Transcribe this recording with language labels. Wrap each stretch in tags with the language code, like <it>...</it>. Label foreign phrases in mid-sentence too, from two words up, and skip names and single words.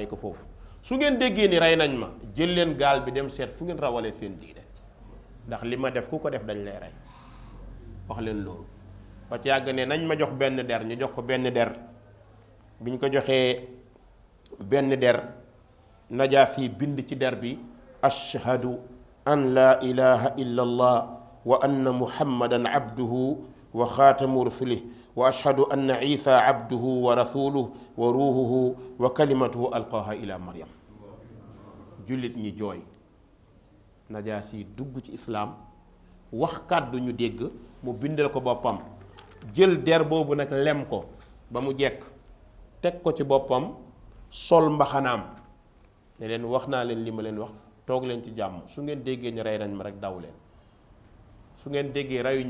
<wo>ko foofu su ngeen déggee ni rey nañ ma jël leen gaal bi dem seet fu ngeen rawalee seen diine ndax li ma def ku ko def dañ lay rey wax leen loolu ba ci yàgg ne nañ ma jox benn der ñu jox ko benn der bi ñu ko joxee benn der Najaasi bind ci der bi</wo> <ar>أشهد أن لا إله إلا الله وأن محمدا عبده وخاتم رسله وأشهد أن عيسى عبده ورسوله وروحه وكلمته ألقاها إلى مريم</ar> <wo>jullit ñi jooy Najaasi dugg ci islaam wax kàddu ñu dégg mu bindal ko boppam jël der boobu nag lem ko ba mu jekk teg ko ci boppam sol mbaxanaam ne leen wax naa leen li ma leen wax toog leen ci jàmm su ngeen déggee ni rey nañ ma rek daw leen su ngeen déggee reyuñ</wo>